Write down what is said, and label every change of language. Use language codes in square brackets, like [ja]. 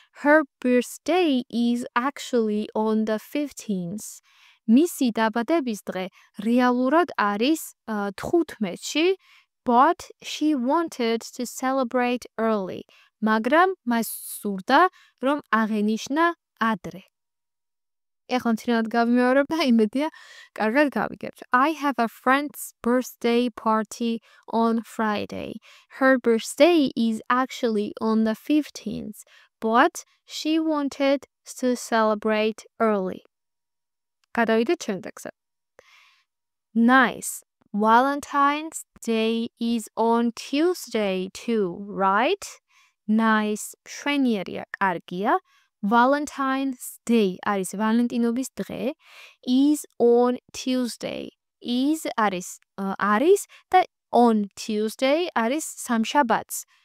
[en] Her birthday is actually on the 15th. [ka] მისი დაბადების დღე რეალურად არის 15-ში, [en] but she wanted to celebrate early. [ka] მაგრამ მას სურდა, რომ აღენიშნა ადრე. ეხლა თინად გავიმეორებ და იმედია კარგად გავიგებთ. [en] I have a friend's birthday party on Friday. Her birthday is actually on the 15th, but she wanted to celebrate early. [ka] გადავიდეთ შემდეგზე. [en] Nice. Valentine's Day is on Tuesday too, right? [ka] Nice. მშვენიერია, კარგია. Valentine's Day არის ვალენტინობის დღე. [en] Is on Tuesday. Is [ka] არის და [en] on Tuesday [ka] არის სამშაბათს.